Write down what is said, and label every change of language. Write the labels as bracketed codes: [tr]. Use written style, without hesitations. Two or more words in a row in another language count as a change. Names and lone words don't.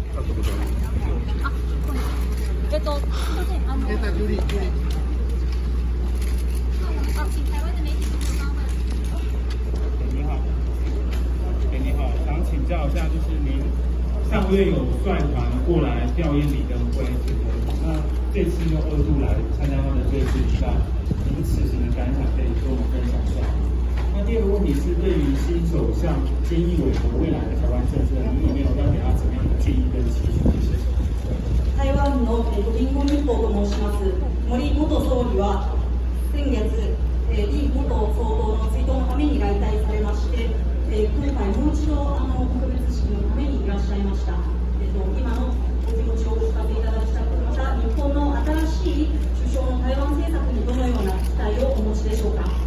[ja] ったことある。すいません、ジュリ [zh] 你好，你好，想请教一下，就是您上个月有率团过来调研李登辉，那这次又2度来参加他的这次比赛，您此行的感想可以跟我们分享一下。那第二个问题是，对于新首相菅义伟和未来的台湾政策，您有没有要给他怎么样的建议跟期许？谢谢。 [ja] 台湾のリンゴ日報と申します。森元総理は先月、李元総統の追悼のために来台されまして、今回もう一度特別式のためにいらっしゃいました。今のお気持ちをお聞かせいただきたく、また日本の新しい首相の台湾政策にどのような期待をお持ちでしょうか。